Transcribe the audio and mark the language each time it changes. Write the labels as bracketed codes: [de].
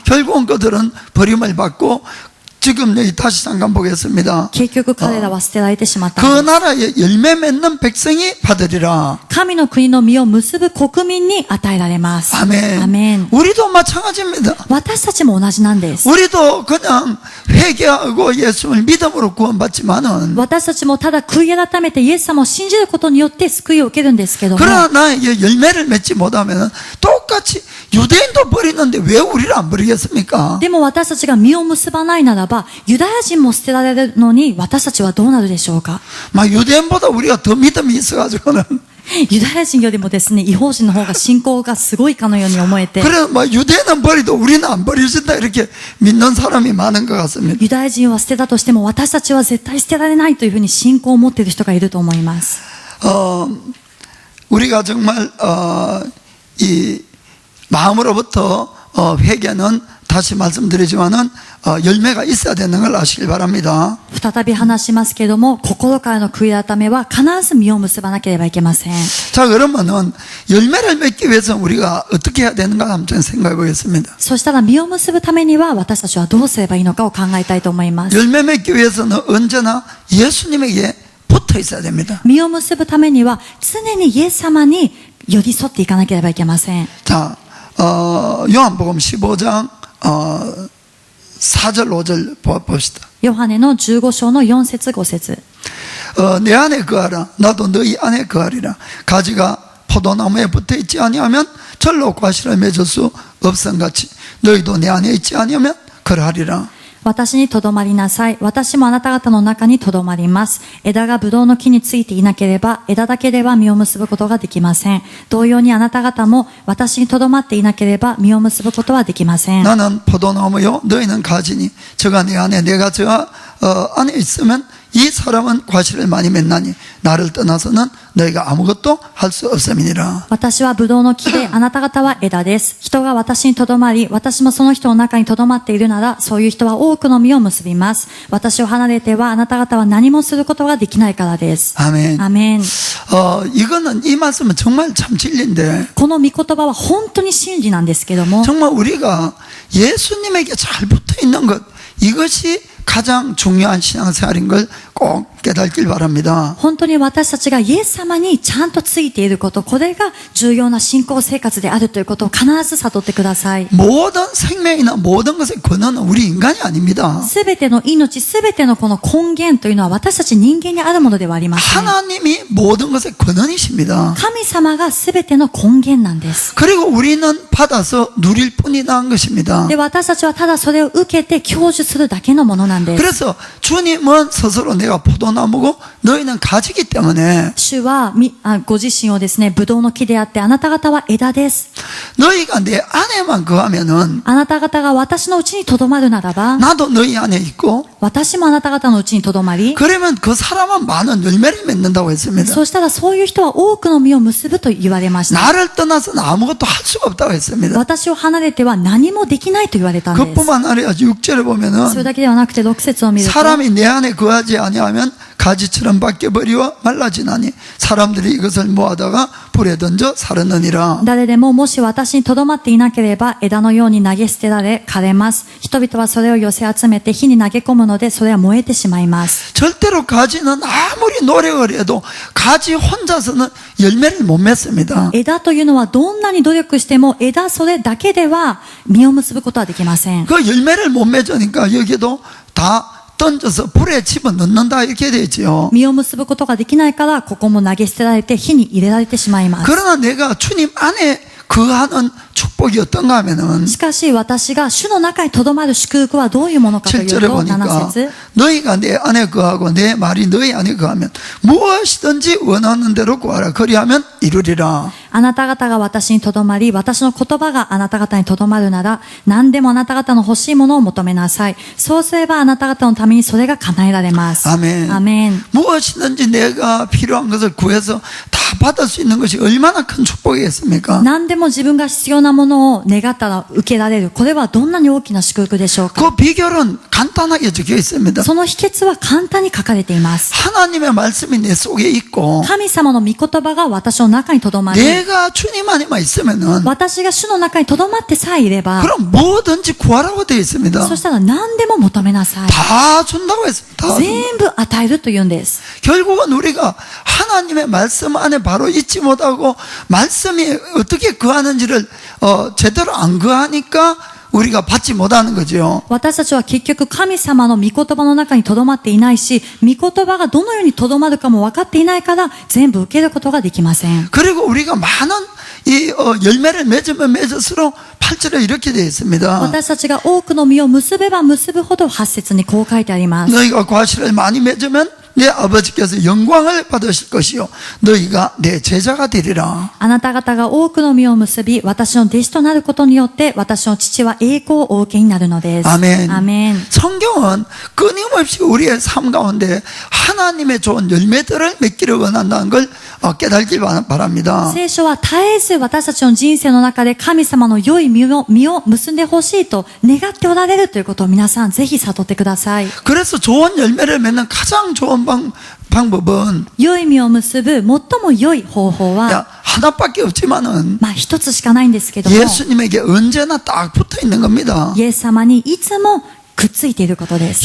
[ko] 결국은 그들은 버림을 받고 지금 여기 다시 잠깐 보겠습니다. [ja] 結局彼らは捨てられてしまったん 그 です。 [ko] 나라에 열매 맺는 백성이 받으리라. [ja] 神の国の実を結ぶ国民に与えられます。 [ko] 아멘. [ja] アメン。 [ko] 우리도 마찬가지입니다. [ja] 私たちも同じなんです。 [ko] 우리도 그냥 회개하고 예수를 믿음으로 구원받지만은 [ja] 私たちもただ悔い改めてイエス様を信じることによって救いを受けるんですけども、 [ko] 그러나 나에게 열매를 맺지 못하면은 똑같이 유대인도 버리는데 왜 우리를 안 버리겠습니까? [ja] でも私たちが実を結ばないならば、ユダヤ人も捨てられるのに私たちはどうなるでしょうか。 [ko] 막 유대인보다 우리가 더 믿음이 있어가지고는 [ja] ユダヤ人よりもですね、異邦人の方が信仰がすごいかのように思えて、 [ko] 그래 막 유대인은 버리도 우리는 안 버려진다 이렇게 믿는 사람이 많은 것 같습니다. [ja] ユダヤ人は捨てたとしても私たちは絶対捨てられないというふうに信仰を持っている人がいると思います。 [ko] 우리가 정말 이 마음으로부터 회개는 다시 말씀드리지만은 열매가 있어야 되는 걸 아시길 바랍니다. [ja] 再び話しますけれども、心からの悔い改めは必ず実を結ばなければいけません。 [ko] 자, 그러면은 열매를 맺기 위해서 우리가 어떻게 해야 되는가 한번 생각해 보겠습니다. [ja] そしたら実を結ぶためには私たちはどうすればいいのかを考えたいと思います。 [ko] 열매 맺기 위해서는 언제나 예수님에게 붙어 있어야 됩니다. [ja] 実を結ぶためには常にイエス様に寄り添っていかなければいけません。 [ko] 자, 요한복음 15장 4절 5절 봅시다. [ja] ヨハネの15章の4節5節 [ko] 내 안에 거하라 나도 너희 안에 거하리라. 가지가 포도나무에 붙어 있지 아니하면 절로 과실을 맺을 수 없음같이 너희도 내 안에 있지 아니하면 그러하리라. [ja] 私にとどまりなさい。私もあなた方の中にとどまります。枝がブドウの木についていなければ、枝だけでは実を結ぶことができません。同様にあなた方も私にとどまっていなければ実を結ぶことはできません。 [ko] 나는 포도나무요 너희는 가지니 저가 내 안에 내가 저 안에 있으면 이 사람은 과실을 많이 맺나니 나를 떠나서는 너희가 아무것도 할 수 없음이니라. [ja] 私はブドウの木で、あなた方は枝です。人が私にとどまり、私もその人の中にとどまっているなら、そういう人は多くの実を結びます。私を離れてはあなた方は何もすることができないからです。 [ko] 아멘. [ja] アメン。 [ko] 이거는 이 말씀은 정말 참 진리인데 [ja] この御言葉は本当に真理なんですけども、 [ko] 정말 우리가 예수님에게 잘 붙어 있는 것 이것이 가장 중요한 신앙생활인 걸 꼭 깨닫길 바랍니다. [ja] 本当に私たちがイエス様にちゃんとついていること、これが重要な信仰生活であるということを必ず悟ってください。 [ko] 모든 생명이나 모든 것의 근원은 우리 인간이 아닙니다. [ja] すべての命、すべてのこの根源というのは私たち人間にあるものではありません。 [ko] 하나님이 모든 것의 근원이십니다. [ja] 神様がすべての根源なんです。 [ko] 그리고 우리는 받아서 누릴 뿐이라는 것입니다. [ja] で、私たちはただそれを受けて享受するだけのものなんです。 [ko] 그래서 주님은 스스로 내가 포도나무고 너희는 가지기 때문에 [ja] 主はご自身をですね、ブドウの木であって、あなた方は枝です。 [ko] 너희가 내 안에만 거하면은 [ja] あなた方が私のうちにとどまるならば、 [ko] 나도 너희 안에 있고 [ja] 私もあなた方のうちにとどまり、 [ko] 그러면 그 사람은 많은 열매를 맺는다고 했습니다. [ja] そうしたらそういう人は多くの実を結ぶと言われました。 [ko] 나를 떠나서는 아무것도 할 수가 없다고 했습니다. [ja] 私を離れては何もできないと言われたんです。 [ko] 그뿐만 아니라 6절에 [ja] それ [ko] 보면은 [ja] だけではなくて6節を見ると、 [ko] 사람이 내 안에 거하지 아니하면 가지처럼 바뀌어버리와 말라지나니 사람들이 이것을 모아다가 불에 던져 사르느니라. [ja] 誰でももし私にとどまっていなければ枝のように投げ捨てられ枯れます。人々はそれを寄せ集めて火に投げ込むのでそれは燃えてしまいます。 [ko] 절대로 가지는 아무리 노력을 해도 가지 혼자서는 열매를 못 맺습니다. [ja] 枝というのはどんなに努力しても枝それだけでは実を結ぶことはできません。 [ko] 그 열매를 못 맺으니까 여기도 다 던져서 불에 집어넣는다 이렇게 되죠. [ja] 実を結ぶことができないからここも投げ捨てられて火に入れられてしまいます。 [ko] 그러나 내가 주님 안에 거하는 축복이 어떤가 하면은 [ja] しかし私が主の中にとどまる祝福はどういうものかという [ko] 7절에 [ja] と、 [ko] 보니까 [ja] 7節 [ko] 너희가 내 안에 거하고 내 말이 너희 안에 거하면 무엇이든지 원하는 대로 구하라. 그리하면 이루리라. [ja] あなた方が私にとどまり、私の言葉があなた方にとどまるなら、何でもあなた方の欲しいものを求めなさい。そうすればあなた方のためにそれが叶えられます。 [ko] 아멘. [ja] アメン。 [ko] 무엇이든지 내가 필요한 것을 구해서 다 받을 수 있는 것이 얼마나 큰 축복이겠습니까? [ja] 何でも自分が必要なものを願ったら受けられる。これはどんなに大きな祝福でしょうか。 [ko] 그 비결은 간단하게 적혀 있습니다. [ja] その秘訣は簡単に書かれています。 [ko] 하나님의 말씀이 내 속에 있고 [ja] 神様の御言葉が私の中にとどまり、 [ko] 내가 주님 안에만 있으면은 [ja] 私が主の中にとどまってさえいれば、 [ko] 그럼 뭐든지 구하라고 되어 있습니다. [ja] そしたら何でも求めなさい。 [ko] 다 준다고 했습니다. 다 준- [ja] 全部与えるというんです。 [ko] 결국은 우리가 하나님의 말씀 안에 바로 있지 못하고 말씀이 어떻게 거하는지를 제대로 안 거하니까 우리가 받지 못하는 거죠. [ja] 私たちは結局神様の御言葉の中にとどまっていないし、御言葉がどのようにとどまるかも分かっていないから全部受けることができません。 [ko] 그리고 우리가 많은 이 열매를 맺으면 맺을수록 8절에 이렇게 되어 있습니다. [ja] 私たちが多くの実を結べば結ぶほど8節にこう書いてあります。 [ko] 너희가 과실을 많이 맺으면 내 아버지께서 영광을 받으실 것이요 너희가 내 제자가 되리라. [ja] あなた方が多くの実を結び、私の弟子となることによって私の父は栄光をお受けになるのです。 [ko] 아멘. [ja] アメン。 [ko] 성경은 끊임없이 우리의 삶 가운데 하나님의 좋은 열매들을 맺기를 원한다는 걸 깨달기 바랍니다. [ja] 聖書は絶えず私たちの人生の中で神様の良い実を結んでほしいと願っておられるということを皆さんぜひ悟ってください。 [ko] 그래서 좋은 열매를 맺는 가장 좋은 방법은 [ja] 良い実を結ぶ最も良い方法は、 [ko] 하나밖에 없지만은 [ja] 一つしかないんですけども、 [ko] 예수님에게 언제나 딱 붙어 있는 겁니다. [ja] イエス様にいつもくっついていることです。